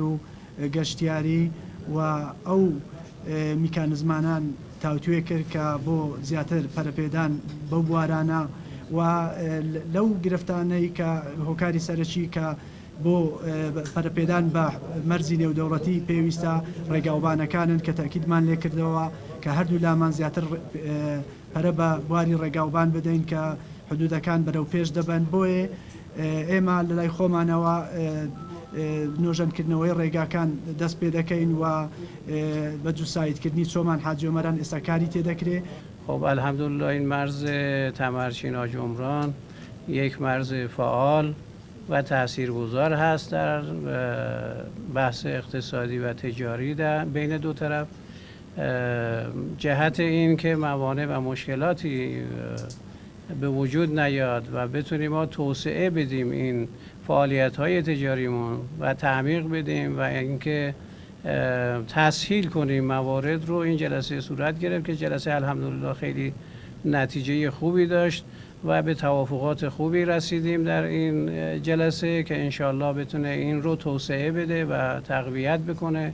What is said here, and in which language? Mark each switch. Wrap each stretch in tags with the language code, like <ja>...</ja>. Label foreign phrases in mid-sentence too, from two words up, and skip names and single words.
<ckb>و گەشتیاری و ئەو میکانزمانان تاوتوێ کرد کە بۆ زیاتر پەرەپێدان بەو بوارانە و لەو گرفتانەی کە هۆکاری سەرەکی کە بۆ پەرەپێدان بە مەرزی نێودەوڵەتی پێویستە ڕێگاوبانەکانن کە تاکیدمان لێ کردەوە کە هەردوو لامان زیاتر پەرە بە بواری ڕێگاوبان بدەین کە حدودەکان بەرەو پێش دەبن. بۆیە ئێمە لە لای خۆمانەوە نۆژەنکردنەوەی ڕێگاکان دەست پێ دەکەین و بە جوسایتکردنی چۆمان حاجۆمەران ئێستا کاری تێدەکرێت.</ckb> <fa>خب الحمدلله این مرز تمرچین آجمران یک مرز فعال و تاثیرگذار هست در بحث اقتصادی و تجاری در بین دو طرف. جهت این که موانع و مشکلاتی به وجود نیاد و بتونیم ما توسعه بدیم این فعالیت‌های تجاریمون و تعمیق بدیم و اینکه تسهیل کنیم موارد رو، این جلسه صورت گرفت که جلسه الحمدلله خیلی نتیجه خوبی داشت و به توافقات خوبی رسیدیم در این جلسه که انشالله بتونه این رو توسعه بده و تقویت بکنه.</fa>